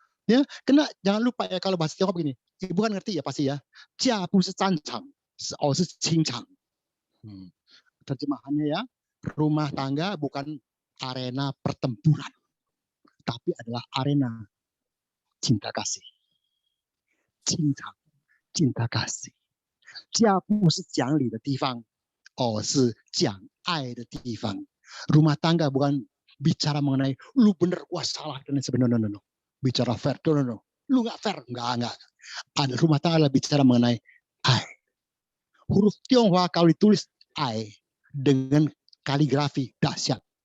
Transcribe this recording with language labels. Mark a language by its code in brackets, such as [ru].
[id] Ya, kena jangan lupa ya kalau bahasa Tiongkok begini. Ibu kan ngerti ya pasti ya. [zh] Jia bu shi zanchang, shi qingchang. [id] Terjemahannya ya, rumah tangga bukan arena pertempuran, tapi adalah arena cinta kasih. Cinta kasih. [zh] 家不是讲理的地方，是讲爱的地方。 [id] Rumah tangga bukan bicara mengenai lu bener, wah salah dan sebagainya. [en] No. [id] Bicara fair, no. Lu nggak fair, nggak. Ada rumah tangga adalah bicara mengenai ai. Huruf Tionghoa kalau ditulis ai dengan kaligrafi dahsyat.